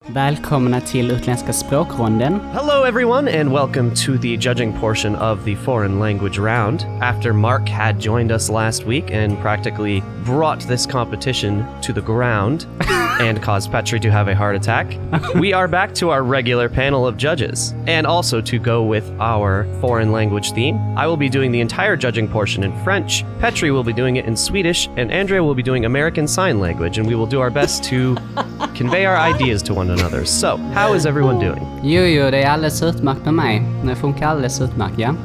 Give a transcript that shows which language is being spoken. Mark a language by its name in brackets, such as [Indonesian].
[Swedish] Välkomna till Utländska språkronden. [English] Hello everyone and welcome to the judging portion of the foreign language round. After Mark had joined us last week and practically brought this competition to the ground and caused Petri to have a heart attack, we are back to our regular panel of judges. And also to go with our foreign language theme, I will be doing the entire judging portion in French, Petri will be doing it in Swedish, and Andrea will be doing American Sign Language, and we will do our best to convey our ideas to one another. So, how is everyone doing? [Swedish] Jo, det är alldeles utmärkt med mig. Det funkar alldeles utmärkt, ja.